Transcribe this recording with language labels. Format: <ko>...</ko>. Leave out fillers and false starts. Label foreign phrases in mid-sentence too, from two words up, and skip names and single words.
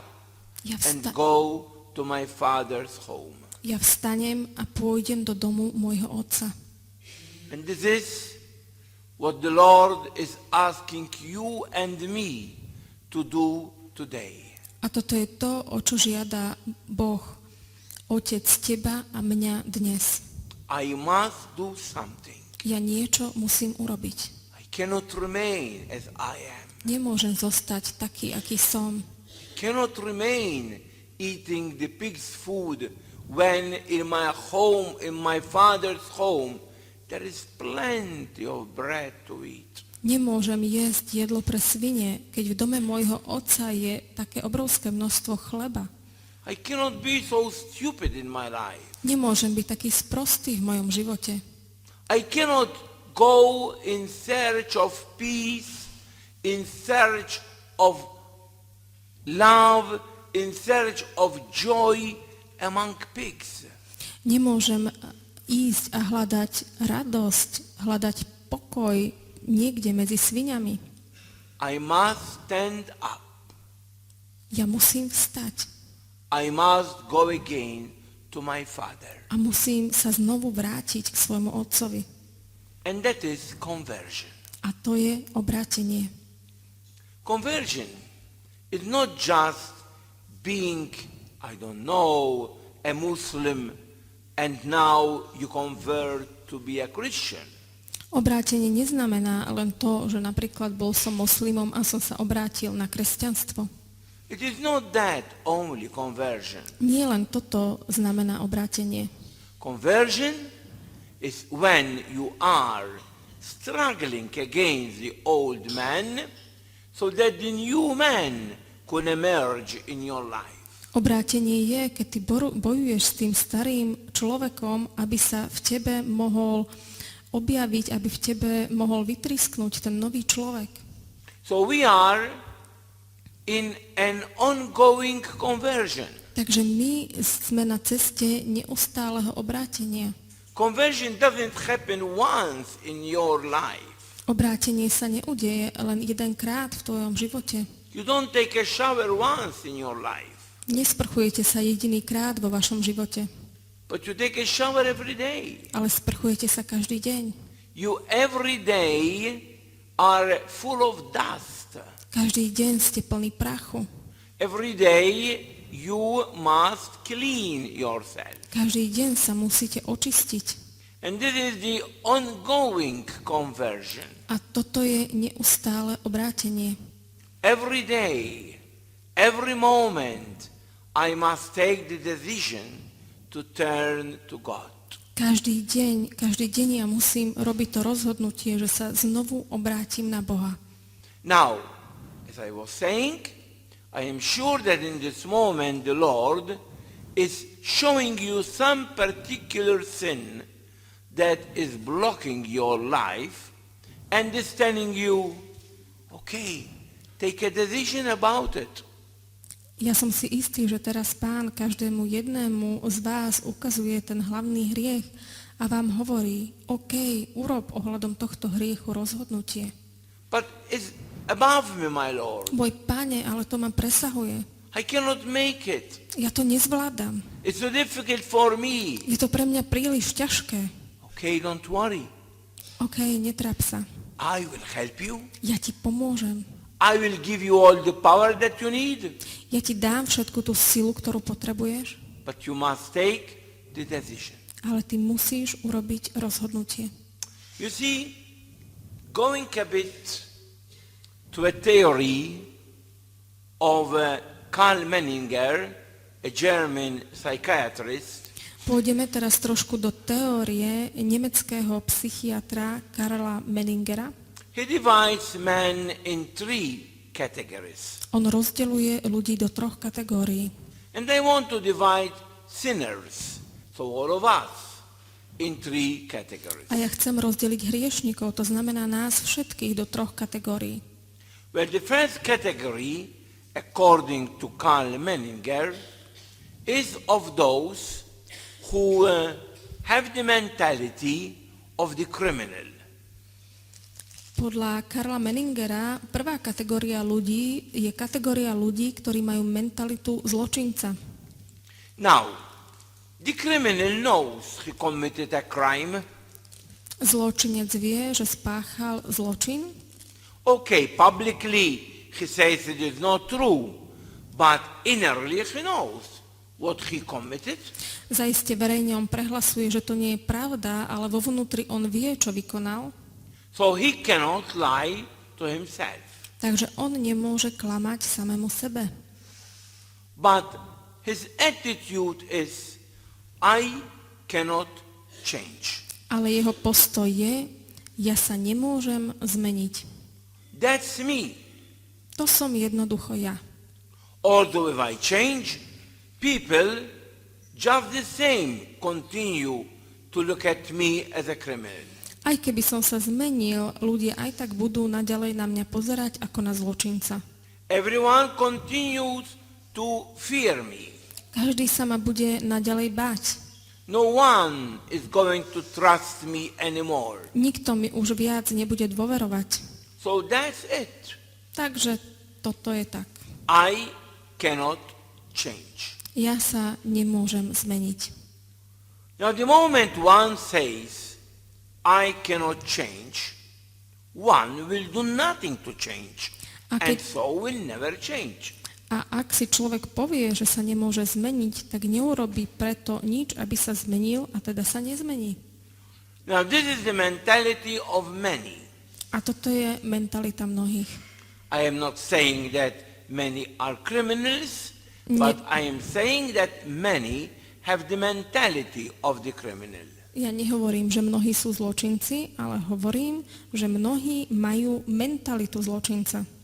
<sk>Ja,</sk> <en>and go to my father's home.</en> <sk>ja vstanem a pôjdem do domu môjho otca.</sk> <en>And this is what the Lord is asking you and me to do today.</en> <sk>A toto je to, o čo žiada Boh, Otec, teba a mňa dnes.</sk> <en>I must do something.</en> <sk>Ja niečo musím urobiť.</sk> <en>I cannot remain as I am.</en> <sk>Nemôžem zostať taký, aký som.</sk> <en>Cannot remain eating the pig's food when in my home, in my father's home, there is plenty of bread to eat.</en> <sk>Nemôžem jesť jedlo pre svine, keď v dome môjho otca je také obrovské množstvo chleba.</sk> <en>I cannot be so stupid in my life.</en> <sk>Nemôžem byť taký sprostý v mojom živote.</sk> <en>I cannot go in search of peace, in search of love, in search of joy among pigs.</en> <sk>Nemôžem ísť a hľadať radosť, hľadať pokoj niekde medzi sviňami.</sk> <en>I must stand up.</en> <sk>Ja musím vstať</sk> <en>I must go again to my father.</en> <sk>a musím sa znovu vrátiť k svojmu otcovi.</sk> <en>And that is conversion.</en> <sk>A to je obrátenie.</sk> <en>Conversion is not just being, I don't know, a Muslim and now you convert to be a Christian.</en> <sk>Obrátenie neznamená len to, že napríklad bol som moslimom a som sa obrátil na kresťanstvo.</sk> <en>It is not that only conversion.</en> <sk>Nie len toto znamená obrátenie.</sk> <en>Conversion is when you are struggling against the old man so that the new man can emerge in your life.</en> <sk>Obrátenie je, keď ty bojuješ s tým starým človekom, aby sa v tebe mohol objaviť, aby v tebe mohol vytrisknúť ten nový človek.</sk> <en>So we are in an ongoing conversion.</en> <sk>Takže my sme na ceste neustáleho obrátenia.</sk> <en>Conversion doesn't happen once in your life.</en> <sk>Obrátenie sa neudeje len jedenkrát v tvojom živote.</sk> <en>You don't take a shower once in your life,</en> <sk>Nesprchujete sa jedinýkrát vo vašom živote,</sk> <en>but you take a shower every day.</en> <sk>ale sprchujete sa každý deň.</sk> <en>You every day are full of dust.</en> <sk>Každý deň ste plný prachu.</sk> <en>Every day you must clean yourself.</en> <sk>Každý deň sa musíte očistiť.</sk> <en>And this is the ongoing conversion.</en> <sk>A toto je neustále obrátenie.</sk> <en>Every day, every moment, I must take the decision to turn to God.</en> <sk>Každý deň ja musím robiť to rozhodnutie, že sa znovu obrátim na Boha.</sk> <en>Now, as I was saying, I am sure that in this moment the Lord is showing you some particular sin that is blocking your life and is telling you, okay, take a decision about it.</en> <sk>Ja som si istý, že teraz Pán každému jednému z vás ukazuje ten hlavný hriech a vám hovorí, OK, urob ohľadom tohto hriechu rozhodnutie.</sk> <en>But it's above me, my Lord.</en> <sk>Môj Pane, ale to ma presahuje.</sk> <en>I cannot make it.</en> <sk>Ja to nezvládam.</sk> <en>It's so difficult for me.</en> <sk>Je to pre mňa príliš ťažké.</sk> <en>Okay, don't worry.</en> <sk>OK, netráp sa.</sk> <en>I will help you.</en> <sk>Ja ti pomôžem.</sk> <en>I will give you all the power that you need.</en> <sk>Ja ti dám všetku tú silu, ktorú potrebuješ,</sk> <en>But you must take the decision.</en> <sk>ale ty musíš urobiť rozhodnutie.</sk> <en>You see, going a bit to a theory of Karl Menninger, a German psychiatrist,</en> <sk>Pôjdeme teraz trošku do teórie nemeckého psychiatra Karla Menningera.</sk> <en>he divides men in three categories.</en> <sk>On rozdeľuje ľudí do 3 kategórií.</sk> <en>And I want to divide sinners, so all of us, in 3 categories.</en> <sk>A ja chcem rozdeliť hriešnikov, to znamená nás všetkých do 3 kategórií.</sk> <en>Well, the first category, according to Karl Menninger, is of those who have the mentality of the criminal.</en> <sk>Podľa Karla Meningera prvá kategória ľudí je kategória ľudí, ktorí majú mentalitu zločinca.</sk> <en>Now, the criminal knows he committed a crime.</en> <sk>Zločinec vie, že spáchal zločin.</sk> <en>Okay, publicly he says it is not true, but innerly he knows what he committed.</en> <sk>Zaiste verejne on prehlasuje, že to nie je pravda, ale vo vnútri on vie, čo vykonal.</sk> <en>So he cannot lie to himself.</en> <sk>Takže on nemôže klamať samému sebe.</sk> <en>But his attitude is, I cannot change.</en> <sk>Ale jeho postoj je, ja sa nemôžem zmeniť.</sk> <en>That's me.</en> <sk>To som jednoducho ja.</sk> <en>Although if I change, people just the same continue to look at me as a criminal.</en> <sk>Aj keby som sa zmenil, ľudia aj tak budú naďalej na mňa pozerať ako na zločinca.</sk> <en>Everyone continues to fear me.</en> <sk>Každý sa ma bude naďalej báť.</sk> <en>No one is going to trust me anymore.</en> <sk>Nikto mi už viac nebude dôverovať.</sk> <en>So that's it.</en> <sk>Takže toto je tak.</sk> <en>I cannot change.</en> <sk>Ja sa nemôžem zmeniť.</sk> <en>Now the moment one says, I cannot change, one will do nothing to change, and so will never change.</en> <sk>A ak si človek povie, že sa nemôže zmeniť, tak neurobí preto nič, aby sa zmenil a teda sa nezmení.</sk> <en>Now this is the mentality of many.</en> <sk>A toto je mentalita mnohých.</sk> <en>I am not saying that many are criminals, but I am saying that many have the mentality of the criminal.</en> <sk>Ja nehovorím, že mnohí sú zločinci, ale hovorím, že mnohí majú mentalitu zločinca.</sk>